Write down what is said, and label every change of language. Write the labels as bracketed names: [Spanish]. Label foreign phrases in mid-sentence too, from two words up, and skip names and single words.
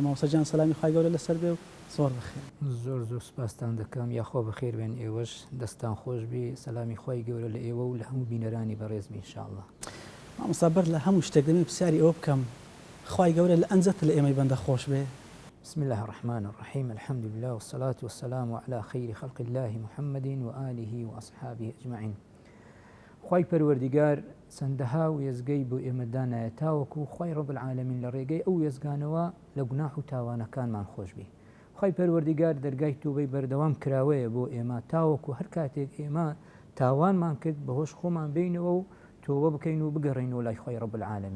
[Central Kurdish] مامۆستا جان سەلامی خوای گەورە لەسەر بێ و زۆر بەخێر. زۆر سوپاستان دەکەم، یاخۆ بەخێر بێن ئێوەش، دەستان خۆش بێ، سەلامی خوای گەورە لە ئێوە و لە هەموو بینەرانی بەڕێزبی ئینشاءالله. مامۆستا بەر لە هەموو شتێک دەمێ پرسیاری ئەوە بکەم خوای گەورە لە ئەنجەت لە ئێمەی بەندە خۆش بێ. [Arabic] بسم الله الرحمن الرحيم. الحمد لله والصلاة والسلام على خير خلق الله محمد وآله وأصحابه أجمعين. [Central Kurdish] خوای پەروەردیگار چەندەها وێزگەی بۆ ئێمەدانایە تاوەکو خوای [Arabic] ڕەب العالەمین [Central Kurdish] لە ڕێگەی ئەو وێزگانەوە لە گوناح و تاوانەکانمان خۆش بێ. خوای پەروەردیگار دەرگای توبەی بەردەوام کراوەیە بۆ ئێمە تاوەکو هەر کاتێک ئێمە تاوانمان کرد بەهۆش خۆمان بینەوە و تۆبە بکەین و بگەڕینەوە لای خوای [Arabic] ڕەب العالەمین.